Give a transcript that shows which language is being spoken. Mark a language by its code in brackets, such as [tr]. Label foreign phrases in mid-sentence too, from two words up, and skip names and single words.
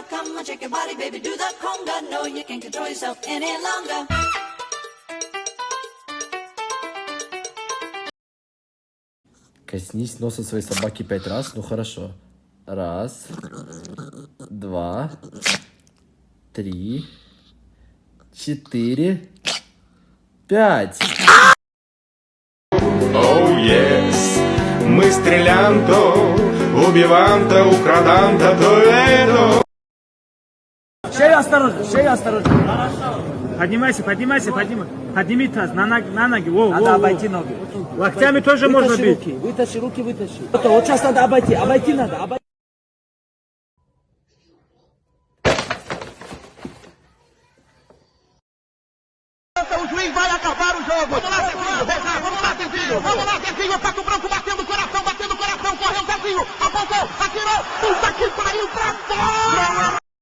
[en] Come on, shake your body, baby, do the conga. No, you can't control yourself any longer. [ru] Коснись носа своей собаки 5 раз, ну хорошо. 1, 2, 3, 4, 5. [en] Oh yes, [ru] мы стреляем то, убиваем то, украдаем то, то это. Шею осторожно. Хорошо. Поднимайся. Подними таз на ноги. Надо обойти ноги. Локтями тоже можно бить. Вытащи руки. Вот сейчас надо обойти надо. [pt] O juiz vai acabar o jogo. Vamos lá, Zezinho. Pato Branco batendo coração. Correu, Zezinho. Apontou, atirou. Puta que pariu pra fora.